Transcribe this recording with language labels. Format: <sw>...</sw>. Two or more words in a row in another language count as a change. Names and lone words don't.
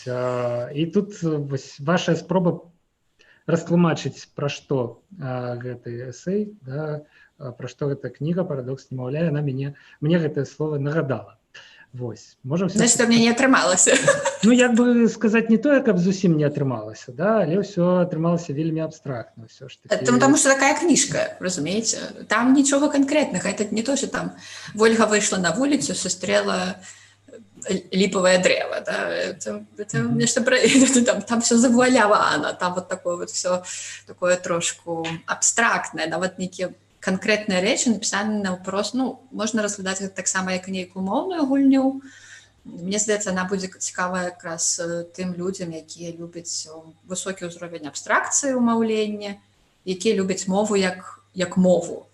<be>І тут ваша спроба растлумачыць, пра што гэты эсэй, да, пра што гэта кніга «Парадокс немаўля», яна мне гэтае слово нагадала. Вось.</be> <ru>Значит, мне</ru> <be>не атрымалася. Ну, як бы сказаць, не тое, каб зусім не атрымалася, да, але ўсё атрымалася вельмі абстрактна.</be> <ru>Потому что такая</ru> <be>кніжка, разумееце? Там нічога канкрэтнага.</be> <ru>Это не то, что там Вольга</ru> <be>выйшла на вуліцу, сустрела</be> <ru>липовое древо, да, это нечто про... там все завуалявано, там вот такое вот все такое</ru> <be>трошку абстрактное, нават нейкія канкрэтныя рэчы напісаны наўпрост, ну, можна разглядаць гэта таксама як нейкую моўную гульню. Мне здаецца, она будзе цікавая якраз тым людзям, якія любяць высокі ўзровень абстракцыі ў маўленні, якія любяць мову як мову.</be>